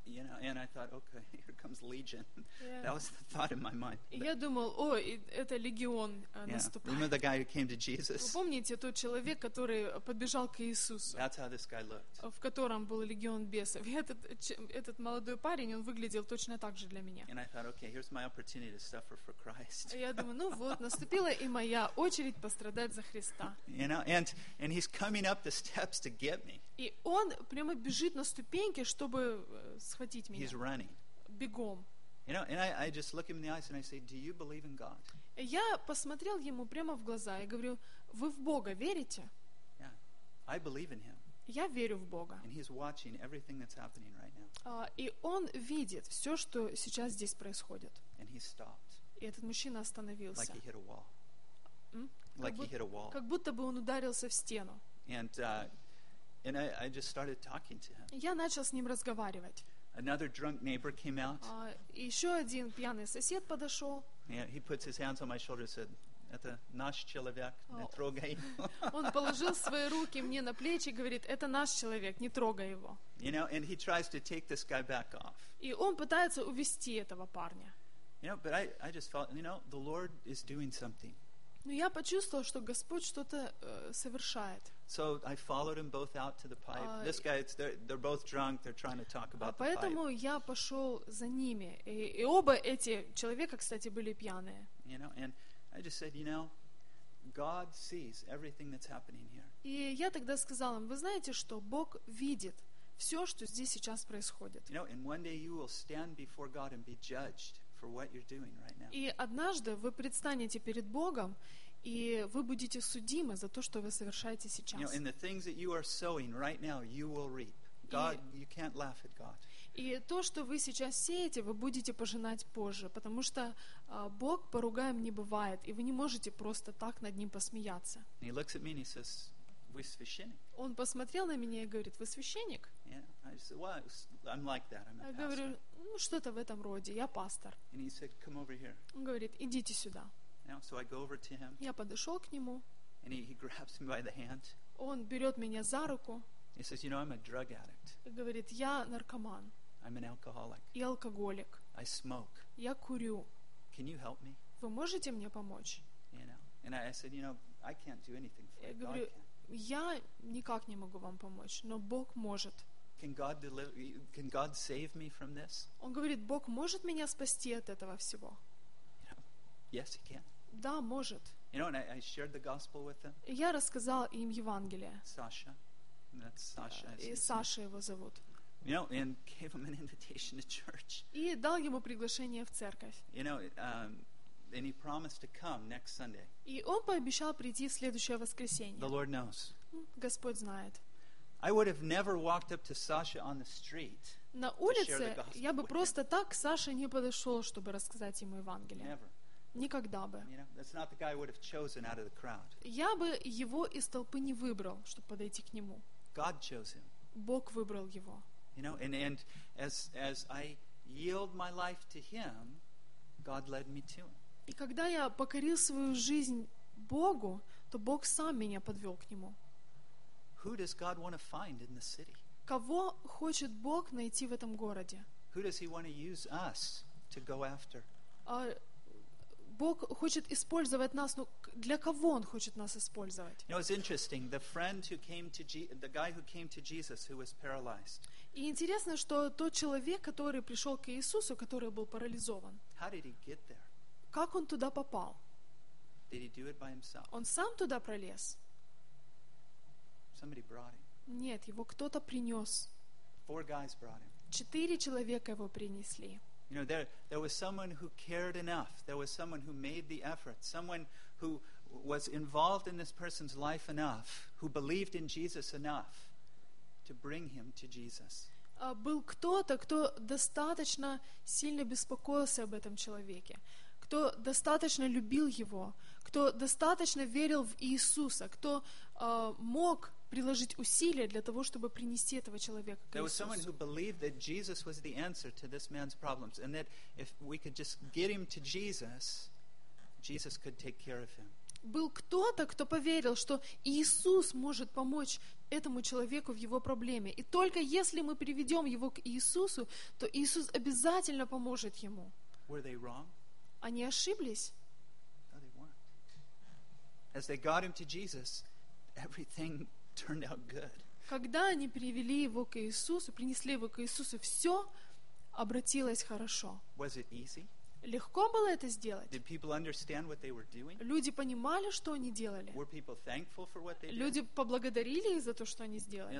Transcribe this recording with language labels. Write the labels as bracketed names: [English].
[English] You know, and I thought, okay, here comes legion. That was the thought in my mind. [Russian] Я думал, о, это легион наступает. [English] Remember the guy who came to Jesus? [Russian] Вы помните тот человек, который подбежал к Иисусу? [English] That's how this guy looked. [Russian] В котором был легион бесов. И этот молодой парень, он выглядел точно так же для меня. [English] And I thought, okay, here's my opportunity to suffer for Christ. [Russian] Я думаю, ну вот, наступила и моя очередь пострадать за Христа. [English] You know, and he's coming up the steps to get me. [Russian] И он прямо бежит на ступеньки, чтобы схватить меня. [English] He's running. [Russian] Бегом. [English] You know, and I just look him in the eyes and I say, "Do you believe in God?" [Russian] Я посмотрел ему прямо в глаза и говорю, "Вы в Бога верите?" [English] Yeah, I believe in Him. [Russian] Я верю в Бога. [English] And He's watching everything that's happening right now. [Russian] И он видит все, что сейчас здесь происходит. [English] And he stopped. [Russian] И этот мужчина остановился. [English] Like he hit a wall. Like he hit a wall. [Russian] Как будто бы он ударился в стену. [English] And I just started talking to him. [Russian] Я начал с ним разговаривать. [English] Another drunk neighbor came out. [Russian] Еще один пьяный сосед подошел. [English] Yeah, he puts his hands on my shoulder and said, [Russian] "Это наш человек, не трогай." Он положил свои руки мне на плечи и говорит, "Это наш человек, не трогай его." [English] You know, and he tries to take this guy back off. [Russian] И он пытается увести этого парня. [English] You know, but I just felt, you know, the Lord is doing something. [Russian] Но я почувствовал, что Господь что-то совершает. [English] So I followed them both out to the pipe. This guy, they're both drunk, they're trying to talk about the [Russian] поэтому [English] pipe. [Russian] Я пошел за ними. И оба эти человека, кстати, были пьяные. [English] You know, and I just said, you know, God sees everything that's happening here. [Russian] И я тогда сказал им, вы знаете что, Бог видит все, что здесь сейчас происходит. [English] You know, and one day you will stand before God and be judged. What you're doing right now. [Russian] И однажды вы предстанете перед Богом и вы будете судимы за то, что вы совершаете сейчас. [English] You know, in the things that you are sowing right now, you will reap. God, you can't laugh at God. [Russian] И то, что вы сейчас сеете, вы будете пожинать позже, потому что Бог поругаем не бывает, и вы не можете просто так над Ним посмеяться. [English] He looks at me and he says, [Russian] "Вы священник?" Он посмотрел на меня и говорит, "Вы священник?" [English] Yeah, I said, "Well, I'm like that. I'm a pastor." [Russian] Я говорю, ну что-то в этом роде, я пастор. [English] And he said, "Come over here." [Russian] Он говорит, идите сюда. [English] Now, so I go over to him. [Russian] Я подошел к нему. [English] And he grabs me by the hand. [Russian] Он берет меня за руку. [English] He says, "You know, I'm a drug addict." [Russian] И говорит, я наркоман. [English] I'm an alcoholic. [Russian] Я алкоголик. [English] I smoke. [Russian] Я курю. [English] Can you help me? [Russian] Вы можете мне помочь? [English] You know, and I said, "You know, I can't do anything for you." [Russian] Я говорю, я никак не могу вам помочь, но Бог может. [English] Can God save me from this? [Russian] Он говорит, Бог может меня спасти от этого всего. [English] You know, yes, He can. [Russian] Да, может. [English] You know, and I shared the gospel with them. [Russian] Я рассказал им Евангелие. [English] Саша. That's Sasha. [Russian] И Саша его зовут. [English] You know, and gave him an invitation to church. [Russian] И дал ему приглашение в церковь. [English] You know, and he promised to come next Sunday. [Russian] И он пообещал прийти в следующее воскресенье. [English] The Lord knows. [Russian] Господь знает. [English] I would have never walked up to Sasha on the street. [Russian] На улице я бы просто так к Саше не подошел, чтобы рассказать ему Евангелие. [English] Never. [Russian] Никогда бы. [English] You know, that's not the guy I would have chosen out of the crowd. [Russian] Я бы его из толпы не выбрал, чтобы подойти к нему. [English] God chose him. [Russian] Бог выбрал его. [English] You know, and as I yield my life to him, God led me to him. [Russian] И когда я покорил свою жизнь Богу, то Бог сам меня подвел к нему. [English] Who does God want to find in the city? [Russian] Кого хочет Бог найти в этом городе? [English] Who does He want to use us to go after? [Russian] Бог хочет использовать нас, но для кого Он хочет нас использовать? [English] You know, it's interesting. The friend who came to Jesus, the guy who came to Jesus, who was paralyzed. [Russian] И интересно, что тот человек, который пришел к Иисусу, который был парализован. [English] How did he get there? [Russian] Как он туда попал? [English] Did he do it by himself? [Russian] Он сам туда пролез? [English] Somebody brought him. [Russian] Нет, его кто-то принес. [English] Four guys brought him. [Russian] Четыре человека его принесли. [English] You know, there was someone who cared enough. There was someone who made the effort. Someone who was involved in this person's life enough, who believed in Jesus enough to bring him to Jesus. [Russian] Был кто-то, кто достаточно сильно беспокоился об этом человеке, кто достаточно любил его, кто достаточно верил в Иисуса, кто мог приложить усилия для того, чтобы принести этого человека к Иисусу. [English] There was someone who believed that Jesus was the answer to this man's problems, and that if we could just get him to Jesus, Jesus could take care of him. [Russian] Был кто-то, кто поверил, что Иисус может помочь этому человеку в его проблеме, и только если мы приведем его к Иисусу, то Иисус обязательно поможет ему. [English] Were they wrong? [Russian] Они ошиблись. [English] No, they weren't. As they got him to Jesus, everything turned out good. [Russian] Когда они привели его к Иисусу, принесли его к Иисусу, все обратилось хорошо. [English] Was it easy? [Russian] Легко было это сделать? [English] Did people understand what they were doing? [Russian] Люди понимали, что они делали? [English] Were people thankful for what they did? [Russian] Люди поблагодарили их за то, что они сделали?